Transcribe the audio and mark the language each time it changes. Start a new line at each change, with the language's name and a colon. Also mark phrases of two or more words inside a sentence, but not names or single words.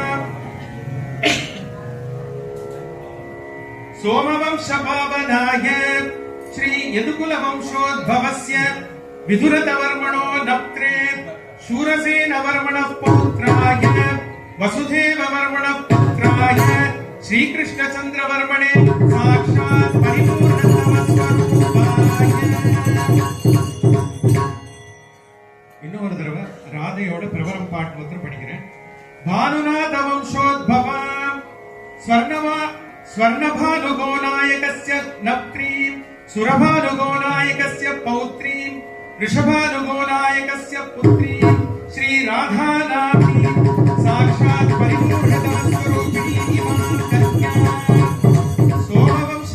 Sanskrit: सोमवंश पावनाय श्री यदुकुल वंशोद्भवस्य विदुरतवर्मणो नप्त्रे शूरसेन वर्मणः पौत्राय वसुदेव वर्मणः पुत्राय श्रीकृष्णचंद्र वर्मणे साक्षात् परिपूर्ण स्वरूपाय
Tamil: இன்னொரு தடவை ராதையோட பிரபலம் பாட்டு மாத்திரம் படிக்கிறேன்.
Sanskrit: भानुनाथ वंशोद्भवा स्वर्णभानुगो नायकस्य नप्त्रीं सुरभानुगो नायकस्य पौत्रीं ऋषभानुगो नायकस्य पुत्रीं श्री राधा नामी साक्षात् परिपूर्ण स्वरूपिणी इमां कन्यां सोमवंश